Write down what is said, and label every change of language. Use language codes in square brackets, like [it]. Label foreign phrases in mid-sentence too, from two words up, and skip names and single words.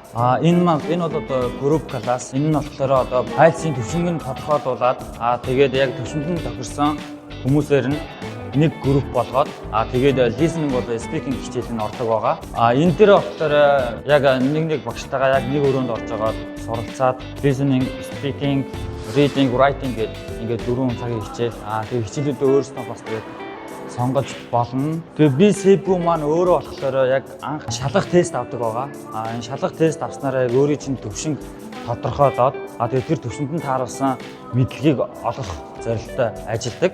[mn] Энэ бол одоо [en] group class. [mn] Энэ нь болохоор одоо IELTS-ийн төвшинг нь тодорхойлуулаад тэгээд яг төвшөнд нь тохирсон хүмүүсээр нь нэг групп болгоод тэгээд listening бол speaking хичээл нь ордог байгаа. Энэ дээр болохоор яг нэг багштайгаа яг нэг өрөөнд орж байгаа суралцаад [en] listening, speaking, reading, writing [mn] гэдэг ингээд 4 цагийн хичээл. Тэгээд хичээлүүдээ өөрсдөө бас тэгээд сонгож болно. Тэгээд BCB маань өөрөө болохоор яг анх шалгах тест авдаг байгаа. Энэ шалгах тест авснараа яг өөрийн чинь төвшинг тодорхойлоод тэгээд тэр төвшөнд нь тааруулсан мэдлэгийг олох зорилготой ажилладаг.